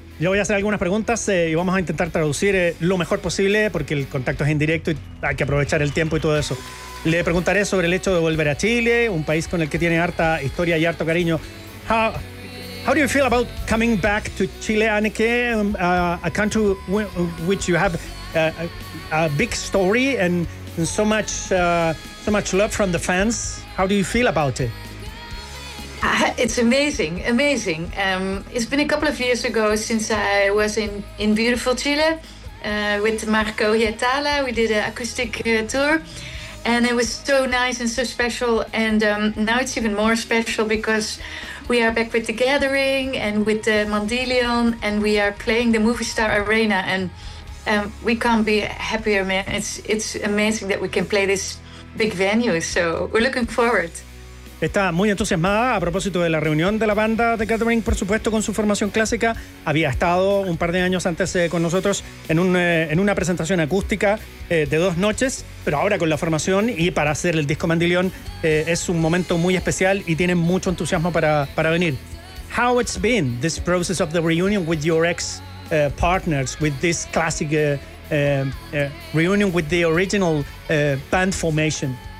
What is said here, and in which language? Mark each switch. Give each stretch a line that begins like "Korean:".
Spanish: Yo voy a hacer algunas preguntas y vamos a intentar traducir lo mejor posible porque el contacto es indirecto y hay que aprovechar el tiempo y todo eso. Le preguntaré sobre el hecho de volver a Chile, un país con el que tiene harta historia y harto cariño.
English: How do you feel about coming back to Chile, Anneke, a country which you have a big story and so much love from the fans? How do you feel about it? It's amazing, amazing. It's been a couple of years ago since I was in beautiful Chile with Marco Hietala. We did an acoustic tour and it was so nice and so special. And now it's even more special because we are back with The Gathering and with the Mandileón, and we are playing the Movistar Arena, and we can't be happier, man. It's amazing that we can play this big venue. So we're looking forward.
Spanish: Está muy entusiasmada a propósito de la reunión de la banda The Gathering, por supuesto, con su formación clásica. Había estado un par de años antes con nosotros en una presentación acústica de dos noches, pero ahora con la formación y para hacer el disco Mandileón es un momento muy especial y tiene mucho entusiasmo para venir.
English: How it's been this process of the reunion with your ex partners, with this classic reunion with the original band formation?